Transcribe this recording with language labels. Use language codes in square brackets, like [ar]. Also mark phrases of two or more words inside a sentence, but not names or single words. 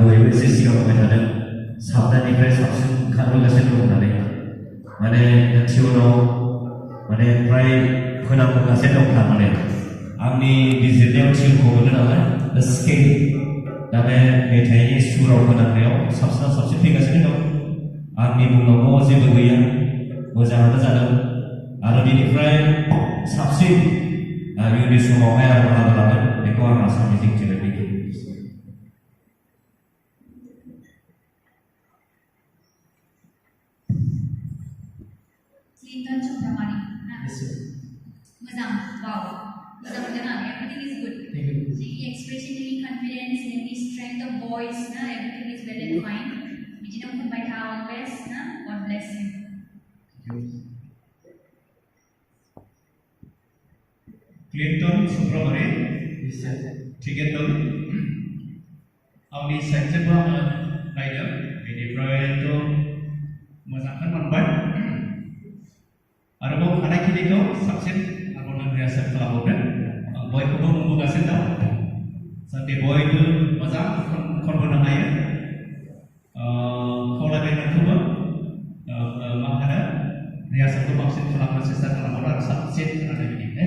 [brx] एसे सिगाङावहाय थादों साबनायनिफ्राय साबसिन खारबोगासिनो दं होननानै माने टिउनाव माने फ्राय खोनाबोगासिनो दं थारमाने आंनि बिजिरनायाव टिउनखौ मोनो नालाय स्केल दा बे मेथाइनि सुराव खोनानायाव साबसिनाव साबसिन फैगासिनो दं आंनि बुंनांगौ जेबो गैया मोजाङानो जादों आरो बिनिफ्राय साबसिन इयुननि समावहाय आरो बाहागो लागोन बेखौ आं आसा मिजिंथिबाय बेखिनि [en] Clinton Chopramani. Yes, sir. Madam, wow. Madam, everything is good. The expression in confidence and the strength of voice, everything is well and fine. Vijay Kumbai always, God bless you. Clinton Chopramani. Yes, sir. Tigeton. Audi Sanjaba Rider. [brx] Beनिफ्राय तो मोजांखौ मोनबाय आरोबाव हानायखिनिखौ साबसिन आरोबाव रिहार्सेल खालामबावगोन बयखौबो बुंबोगासिनो दं जाहाथे बयबो मोजां खनबोनो हायो खावलायबाय नोंखौबो मा होनो रिहार्सेलखौ बांसिन खालामनो सेस्था खालामबावो आरो साबसिन होननानै